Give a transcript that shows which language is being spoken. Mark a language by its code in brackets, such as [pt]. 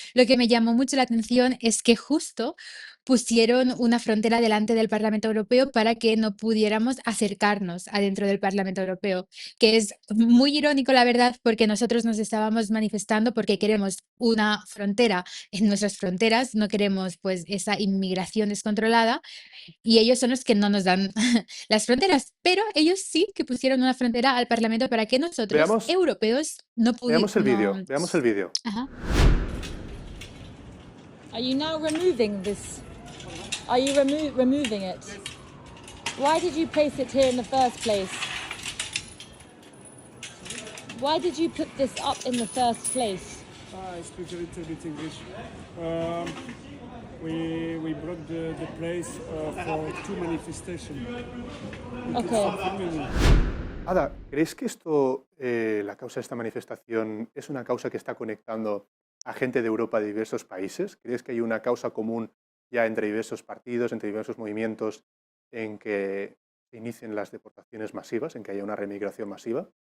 [es] Lo que me llamó mucho la atención es que justo pusieron una frontera delante del Parlamento Europeo para que no pudiéramos acercarnos adentro del Parlamento Europeo, que es muy irónico, la verdad, porque nosotros nos estábamos manifestando porque queremos una frontera en nuestras fronteras, no queremos pues esa inmigración descontrolada y ellos son los que no nos dan las fronteras, pero ellos sí que pusieron una frontera al Parlamento para que nosotros, europeos, no pudiéramos... Veamos el vídeo. Ajá. [en] Are you now removing this? Are you removing it? Why did you place it here in the first place? Why did you put this up in the first place? I speak a little bit English. We brought the place for two manifestations. Okay. [es] Ada, ¿crees que esto, la causa de esta manifestación, es una causa que está conectando a gente de Europa de diversos países? ¿Crees que hay una causa común ya entre diversos partidos, entre diversos movimientos, en que se inicien las deportaciones masivas, en que haya una remigración masiva?